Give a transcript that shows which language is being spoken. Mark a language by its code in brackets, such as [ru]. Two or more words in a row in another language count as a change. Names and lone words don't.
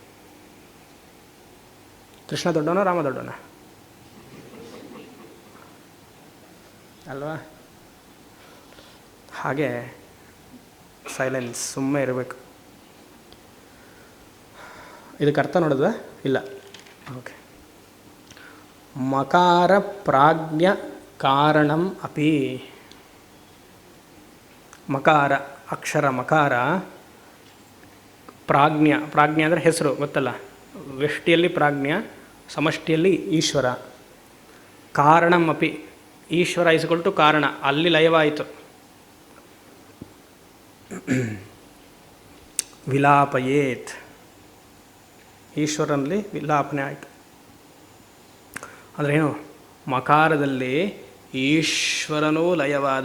[kn] ಕೃಷ್ಣ ದೊಡ್ಡವನ, ರಾಮ ದೊಡ್ಡವನ ಅಲ್ವಾ? ಹಾಗೆ ಸೈಲೆನ್ಸ್, ಸುಮ್ಮನೆ ಇರಬೇಕು. ಇದಕ್ಕೆ ಅರ್ಥ ನೋಡಿದ್ವಾ? ಇಲ್ಲ. [sa] ಓಕೆ. ಮಕಾರ ಪ್ರಾಜ್ಞ ಕಾರಣಂ ಅಪಿ. [kn] ಮಕಾರ, ಅಕ್ಷರ ಮಕಾರ, ಪ್ರಾಜ್ಞ. ಪ್ರಾಜ್ಞ ಅಂದರೆ ಹೆಸರು, ಗೊತ್ತಲ್ಲ. ವ್ಯಷ್ಟಿಯಲ್ಲಿ ಪ್ರಾಜ್ಞ, ಸಮಷ್ಟಿಯಲ್ಲಿ ಈಶ್ವರ. [sa] ಕಾರಣಂ ಅಪಿ, [kn] ಈಶ್ವರ ಇಸ್ಕೊಳ್ತು ಕಾರಣ, ಅಲ್ಲಿ ಲಯವಾಯಿತು. ವಿಲಾಪಯೇತ್, ಈಶ್ವರನಲ್ಲಿ ವಿಲಾಪನೆ ಆಯಿತು. ಅಂದ್ರೇನು? ಮಕಾರದಲ್ಲಿ ಈಶ್ವರನೂ ಲಯವಾದ.